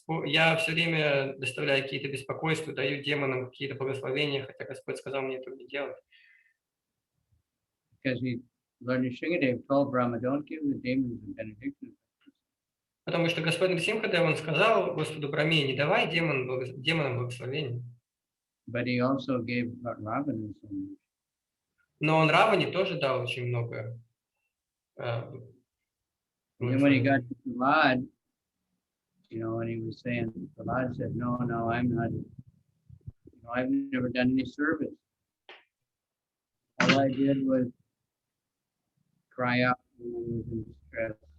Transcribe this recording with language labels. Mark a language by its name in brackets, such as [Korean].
[Russian] Я все время доставляю какие-то беспокойства, даю демонам какие-то благословения, хотя Господь сказал мне этого не делать. [English] Because Lord Nrsimha told Brahma, "Don't give the demons the benediction." [Russian] Потому что Господь Нрисимха, он сказал Господу Браме, не давай демонам благословения. [English] But he also gave Ravana so much. [Russian] Но он Раване тоже дал очень много. [English] And then when he got to Prahlad, and he was saying, Prahlad said, "No, I'm not. I've never done any service. All I did was cry out when I was in distress."